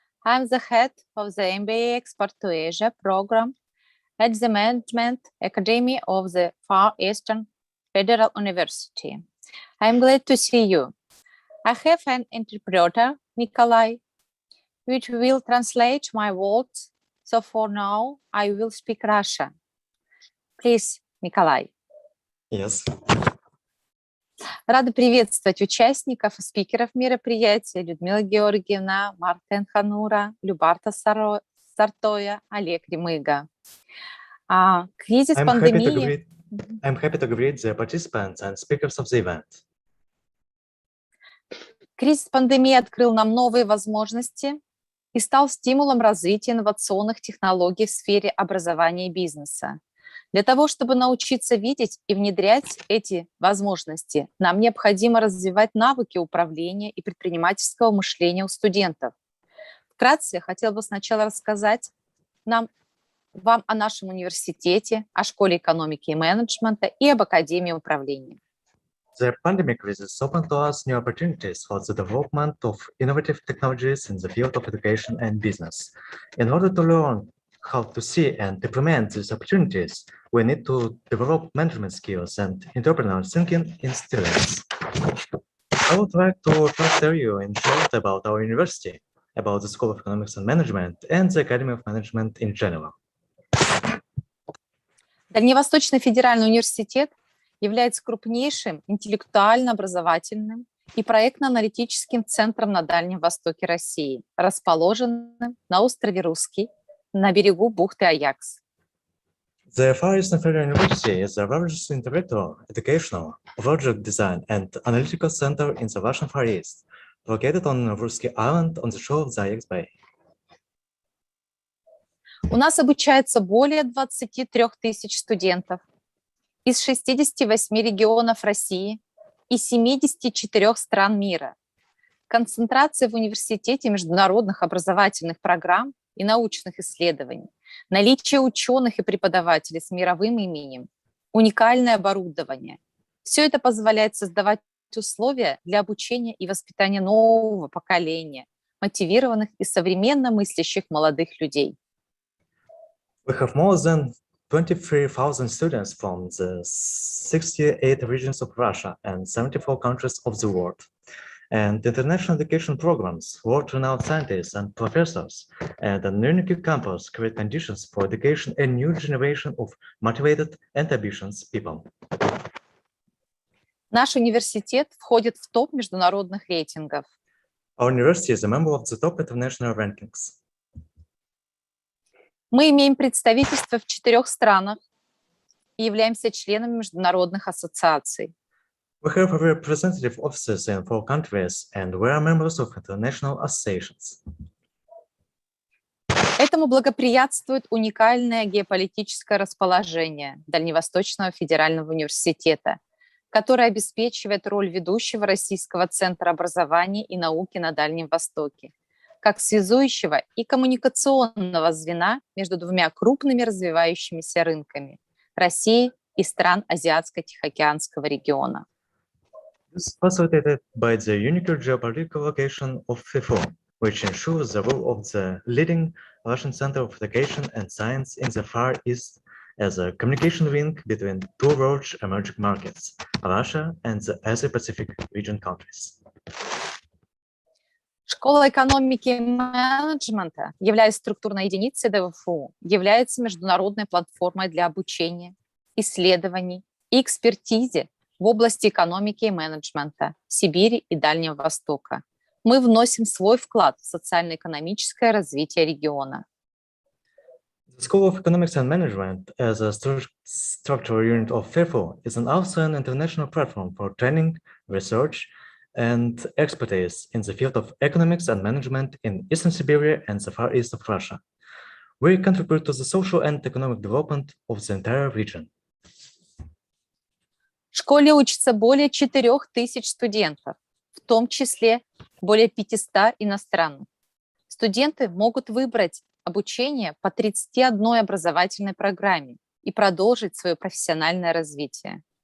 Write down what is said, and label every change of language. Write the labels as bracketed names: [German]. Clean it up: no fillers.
[English] I'm the head of the MBA Export to Asia program at the Management Academy of the Far Eastern Federal University. I'm glad to see you. I have an interpreter, Nikolai, which will translate my words. So for now, I will speak Russian. Please, Nikolai. Yes. [Russian] Рада приветствовать участников и спикеров мероприятия: Людмила Георгиевна, Мартен Ханура, Любарта Сартоя, Олег Ремыга. Кризис пандемии. [English] I'm happy to greet the participants and speakers of the event. [Russian] Кризис пандемии открыл нам новые возможности и стал стимулом развития инновационных технологий в сфере образования и бизнеса. Для того, чтобы научиться видеть и внедрять эти возможности, нам необходимо развивать навыки управления и предпринимательского мышления у студентов. Вкратце я хотела бы сначала рассказать вам о нашем университете, о школе экономики и менеджмента и об Академии управления. [English] The pandemic crisis opened to us new opportunities for the development of innovative technologies in the field of education and business. In order to learn how to see and implement these opportunities, we need to develop management skills and entrepreneurial thinking in students. I would like to first tell you in short about our university, about the School of Economics and Management and the Academy of Management in general. [Russian] Дальневосточный федеральный университет является крупнейшим интеллектуально-образовательным и проектно-аналитическим центром на Дальнем Востоке России, расположенным на острове Русский, на берегу бухты Аякс. [English] The Far Eastern Federal University is the largest intellectual, educational, project design, and analytical center in the Russian Far East, located on Russky Island on the shore of the Ajax Bay. [Russian] У нас обучается более 23 тысяч студентов из 68 регионов России и 74 стран мира. Концентрация в университете международных образовательных программ и научных исследований, наличие ученых и преподавателей с мировым именем, уникальное оборудование. Все это позволяет создавать условия для обучения и воспитания нового поколения, мотивированных и современно мыслящих молодых людей. [English] We have more than 23,000 students from the 68 regions of Russia and 74 countries of the world. And international education programs, world-renowned scientists and professors, and an unique campus create conditions for education and new generation of motivated and ambitious people. [Russian] Наш университет входит в топ международных рейтингов. [English] Our university is a member of the top international rankings. [Russian] Мы имеем представительство в 4 странах и являемся членами международных ассоциаций. [English] We have representative offices in 4 countries, and we are members of international associations. [Russian] Этому благоприятствует уникальное геополитическое расположение Дальневосточного федерального университета, которое обеспечивает роль ведущего российского центра образования и науки на Дальнем Востоке, как связующего и коммуникационного звена между двумя крупными развивающимися рынками – Россией и стран Азиатско-Тихоокеанского региона. [English] This is facilitated by the unique geopolitical location of FIFO, which ensures the role of the leading Russian center of education and science in the Far East as a communication link between two large emerging markets, Russia and the Asia-Pacific region countries. [Russian] Школа экономики и менеджмента, являясь структурной единицей ДВФУ, является международной платформой для обучения, исследований и экспертизы в области экономики и менеджмента Сибири и Дальнего Востока. Мы вносим свой вклад в социально-экономическое развитие региона. [English] The School of Economics and Management, as a structural unit of FIFO, is also an international platform for training, research, and expertise in the field of economics and management in Eastern Siberia and the Far East of Russia. We contribute to the social and economic development of the entire region. [Russian] В школе учатся более 4000 студентов, в том числе более 500 иностранных. Студенты могут выбрать обучение по 31 образовательной программе и продолжить свое профессиональное развитие.